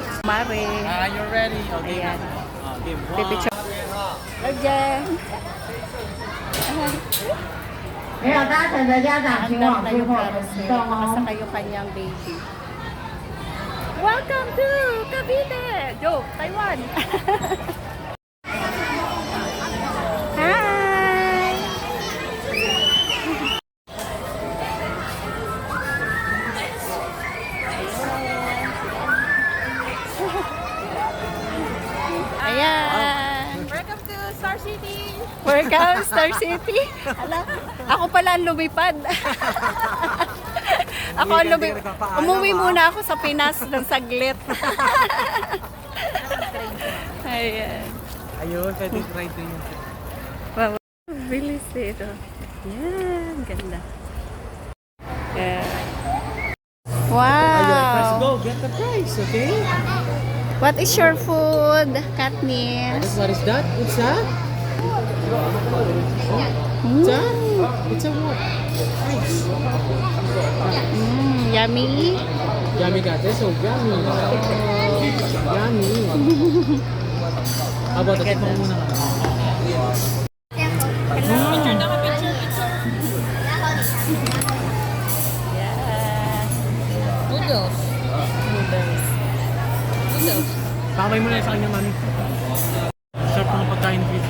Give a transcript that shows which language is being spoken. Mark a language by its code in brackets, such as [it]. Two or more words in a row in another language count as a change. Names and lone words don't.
[tl] kumare. [en] You're ready? Okay. [tl] Ayan. Game Pipicture. Ayan. [zh] 没有搭乘的家长，请 [tl] Andar [zh] 往 [tl] na [zh] 最 [tl] yung [zh] 后 [tl] carousel. [zh] 移动哦。 [tl] Nakasakay yung kanyang baby. [en] Welcome to Cavite! Joke, Taiwan! Hi! [tl] Ayan! [en] Welcome to Star City! Welcome, Star City! [tl] Ala, ako pala ang lumipad. Ako ang lumipad. Umuwi muna ako sa Pinas ng saglit. Ayan. Ayun, pwede try to yun. Wow, bilis dito. Yan, ganda. [en] Yeah. Let's Wow! go, get the prize, okay? What is your food, Katniss? What is that? It's a? It's a what? Prize. Yummy. Yummy got this, so yummy. Yummy. How about the [tl] tikman muna ka? [en] Yeah. Noodles. Noodles. Noodles. [tl] Pakabay mo na sa kanya, mami. Sarap ng pagkain dito.